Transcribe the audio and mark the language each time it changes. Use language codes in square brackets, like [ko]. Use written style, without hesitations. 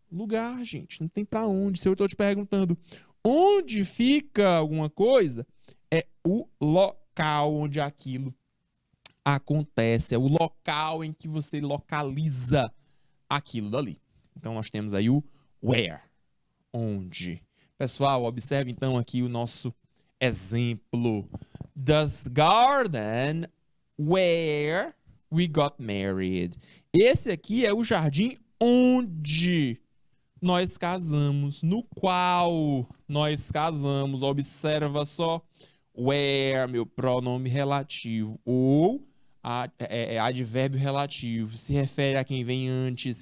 [pt] Lugar, gente. Não tem para onde. Se eu estou te perguntando onde fica alguma coisa, é o local onde aquilo acontece. É o local em que você localiza aquilo dali. Então, nós temos aí o where. Onde. Pessoal, observe então aqui o nosso exemplo. [en] This garden where we got married. [pt] Esse aqui é o jardim onde nós casamos, no qual nós casamos. Observa só, where, meu pronome relativo, ou advérbio relativo, se refere a quem vem antes.